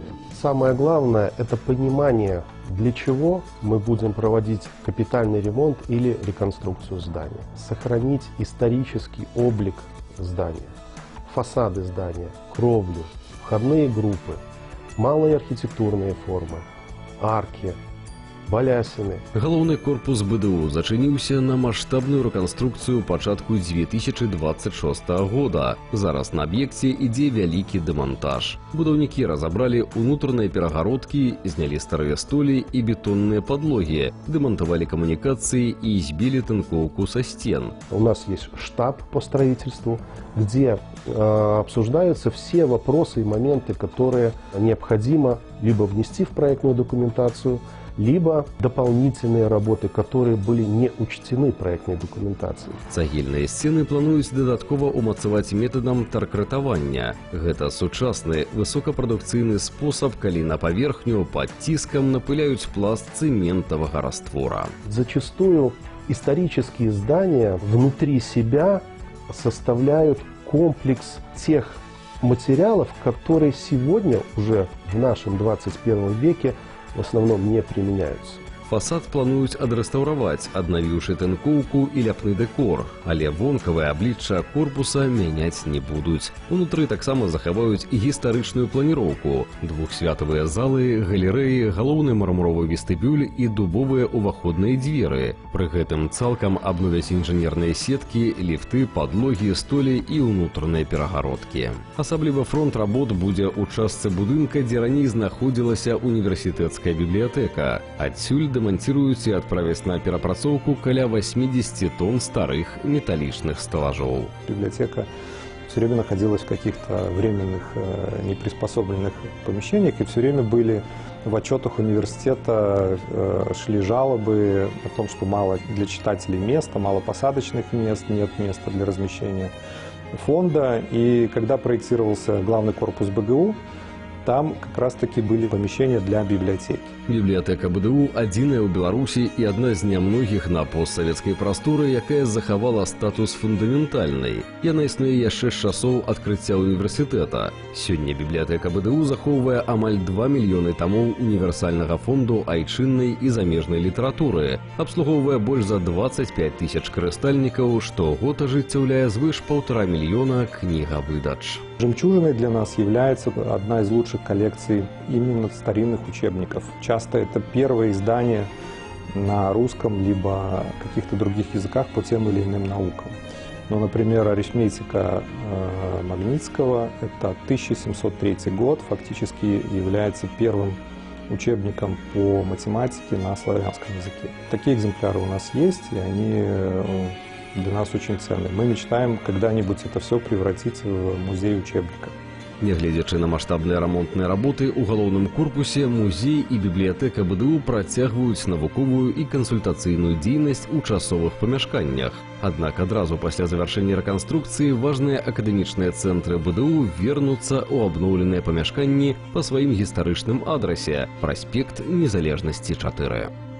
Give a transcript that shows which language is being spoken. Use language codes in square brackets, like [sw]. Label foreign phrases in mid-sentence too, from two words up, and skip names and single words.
[ru] Самое главное – это понимание, для чего мы будем проводить капитальный ремонт или реконструкцию здания. Сохранить исторический облик здания. Фасады здания, кровлю, входные группы, малые архитектурные формы, арки, балясины. [be] Галоўны корпус БДУ зачыніўся на маштабную рэканструкцыю пачатку 2026 года. Зараз на аб'екце ідзе вялікі дэмантаж. Будаўнікі разабралі ўнутраныя перагародкі, знялі старыя столі і бетонныя падлогі, дэмантавалі камунікацыі і збілі тынкоўку са стен. [ru] У нас есть штаб по строительству, где обсуждаются все вопросы и моменты, которые необходимо либо внести в проектную документацию, либо дополнительные работы, которые были не учтены проектной документацией. [be] Цагельныя сцены плануюць дадаткова ўмацаваць метадам таркратавання. Гэта сучасны высокапрадукцыйны спосаб, калі на паверхню пад ціскам напыляюць пласт цэментавага раствора. [ru] Зачастую исторические здания внутри себя составляют комплекс тех материалов, которые сегодня уже в нашем 21 веке в основном не применяются. [be] Фасад плануюць адрэстаўраваць, аднавіўшы тынкоўку і ляпны дэкор, але вонкавае аблічча корпуса мяняць не будуць. Унутры таксама захаваюць гістарычную планіроўку, двухсвятавыя залы, галерэі, галоўны мармуровы вестыбюль і дубовыя ўваходныя дзверы. Пры гэтым цалкам абновяць інжынерныя сеткі, ліфты, падлогі, столі і ўнутраныя перагародкі. Асабліва фронт работ будзе ў частцы будынка, дзе раней знаходзілася універсітэцкая бібліятэка. Адсюль [ru] демонтируют и отправить [be] на перапрацоўку каля 80 тонн старых металличных стеллажов. [ru] Библиотека все время находилась в каких-то временных, неприспособленных помещениях, и все время были в отчетах университета, шли жалобы о том, что мало для читателей места, мало посадочных мест, нет места для размещения фонда. И когда проектировался главный корпус БГУ, там как раз-таки были помещения для библиотеки. [be] Бібліятэка БДУ адзіная ў Беларусі і адна з нямногіх на постсавецкай прасторы, якая захавала статус фундаментальнай. Яна існуе яшчэ з часоў адкрыцця універсітэта. Сёння бібліятэка БДУ захоўвае амаль 2 мільёны тамоў універсальнага фонду айчыннай і замежнай літаратуры, абслугоўвае больш за 25 тысяч карыстальнікаў, штогод ажыццяўляе звыш 1,5 мільёна кнігавыдач. [ru] Жемчужиной для нас является одна из лучших коллекций именно старинных учебников. Часто это первое издание на русском либо каких-то других языках по тем или иным наукам. Ну, например, арифметика Магнитского – это 1703 год, фактически является первым учебником по математике на славянском языке. Такие экземпляры у нас есть, и они для нас очень ценны. Мы мечтаем когда-нибудь это все превратить в музей учебников. [be] Нягледзячы на маштабныя рамонтныя работы, у галоўным корпусе музей і бібліятэка БДУ працягваюць навуковую і кансультацыйную дзейнасць у часовых памяшканнях. Аднак адразу пасля завяршэння рэканструкцыі важныя акадэмічныя цэнтры БДУ вернуцца ў абноўленыя памяшканні па сваім гістарычным адрасе – праспект Незалежнасці 4.